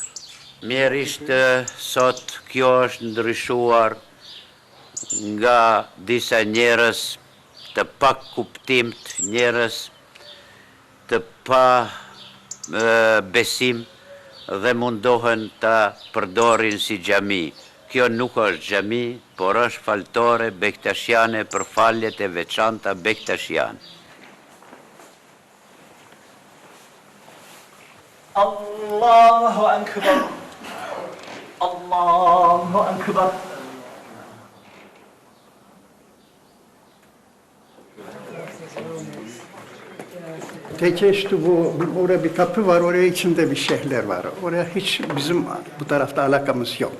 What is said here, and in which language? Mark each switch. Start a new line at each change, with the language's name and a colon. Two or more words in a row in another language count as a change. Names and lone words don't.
Albanian: Mjerisht sot kjo është ndryshuar nga disa njerëz të pak kuptimt, njerëz të pa besim dhe mundohen ta përdorin si xhami. Kjo nuk është xhami, por është faltore bekteshiane për faljet e veçanta bekteshiane.
Arabic: Allahu Akbar. Allahu Akbar.
Turkish: Teke işte orada bir kapı var, oraya içinde bir şeyhler var. Oraya hiç bizim bu tarafta alakamız yok.